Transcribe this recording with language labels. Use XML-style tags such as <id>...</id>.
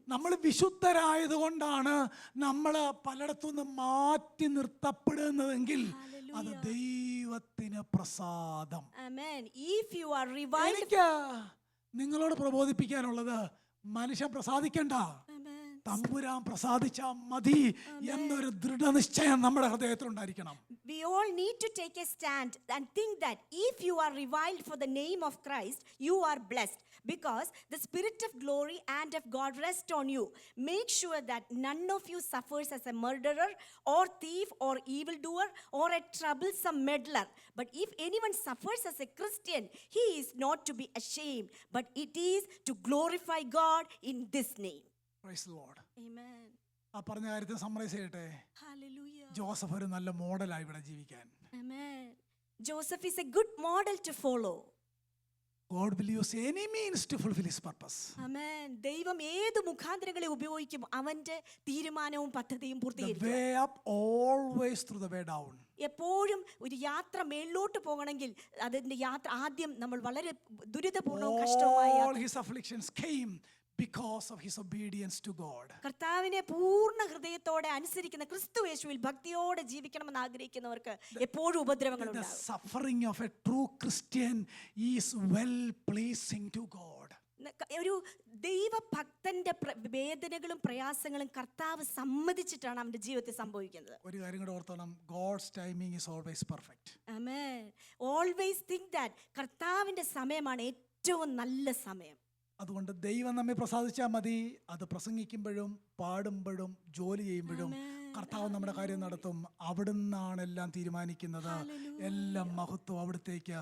<ml>നമ്മൾ വിശുദ്ധരായതുകൊണ്ടാണ് നമ്മൾ പലയിടത്തുനിന്ന് മാറ്റി നിർത്തപ്പെടുന്നതെങ്കിൽ അത് ദൈവത്തിന് പ്രസാദം.</ml> <en>Amen. If you are revived,</en> <ml>എനിക്ക് നിങ്ങളോട് പ്രബോധിപ്പിക്കാനുള്ളത്, മനുഷ്യൻ പ്രസാദിക്കണ്ട,</ml> <en>Amen.</en> <ml>തമ്പുരാൻ പ്രസാദിച്ചാ മതി എന്നൊരു ദൃഢനിശ്ചയം നമ്മുടെ ഹൃദയത്തിൽ ഉണ്ടായിരിക്കണം.</ml> <en>We all need to take a stand and think that if you are reviled for the name of Christ, you are blessed, because the spirit of glory and of God rest on you. Make sure that none of you suffers as a murderer or thief or evildoer or a troublesome meddler. But if anyone suffers as a Christian, he is not to be ashamed, but it is to glorify God in this name. Praise the Lord. Amen.</en> <ml>ആ പറഞ്ഞ കാര്യത്തെ summarise ചെയ്യട്ടെ.</ml> <en>Hallelujah.</en> <ml>Joseph ഒരു നല്ല മോഡലായി ഇവിടെ ജീവിക്കാൻ.</ml> <en>Amen. Joseph is a good model to follow. God will use any means to fulfill his purpose. Amen.</en> <ml>ദൈവം ഏത് മുഖാന്തരങ്ങളെ ഉപയോഗിക്കും അവന്റെ തീരുമാനവും പദ്ധതിയും</ml> <en>The</en> <ml>പൂർത്തീകരിക്കും.</ml> <en>way up always through the way down.</en> <ml>എപ്പോഴും ഒരു യാത്ര മേളിലോട്ട് പോകണമെങ്കിൽ അതിന്റെ യാത്ര ആദ്യം നമ്മൾ വളരെ ദുരിതപൂർണവും കഷ്ടവുമായ</ml> <en>All his afflictions came because of his obedience to God.</en> <ml>കർത്താവിനെ പൂർണ്ണ ഹൃദയത്തോടെ അനുസരിക്കുന്ന ക്രിസ്തു യേശുവിൽ ഭക്തിയോടെ ജീവിക്കണമെന്ന് ആഗ്രഹിക്കുന്നവർക്ക് എപ്പോഴും ഉപദ്രവങ്ങൾ</ml> <en>The</en> <ml>ഉണ്ടാകും.</ml> <en>suffering of a true Christian is well pleasing to God.</en> <ml>ഒരു ദൈവഭക്തന്റെ വേദനകളും പ്രയാസങ്ങളും കർത്താവ് സമ്മതിച്ചിട്ടാണ് അവന്റെ ജീവിതത്തിൽ സംഭവിക്കുന്നത്. ഒരു കാര്യം കൂടെ ഓർത്തോണം,</ml> <en>God's timing is always perfect. Amen. Always think that</en> <ml>കർത്താവിന്റെ സമയമാണ് ഏറ്റവും നല്ല സമയം. അതുകൊണ്ട് ദൈവം നമ്മെ പ്രസാദിച്ചാൽ മതി. അത് പ്രസംഗിക്കുമ്പോഴും പാടുമ്പോഴും ജോലി ചെയ്യുമ്പോഴും കർത്താവ് നമ്മുടെ കാര്യം നടത്തും. അവിടുന്നാണ് എല്ലാം തീരുമാനിക്കുന്നത്. എല്ലാം മഹത്വം അവിടുത്തേക്ക്.</ml>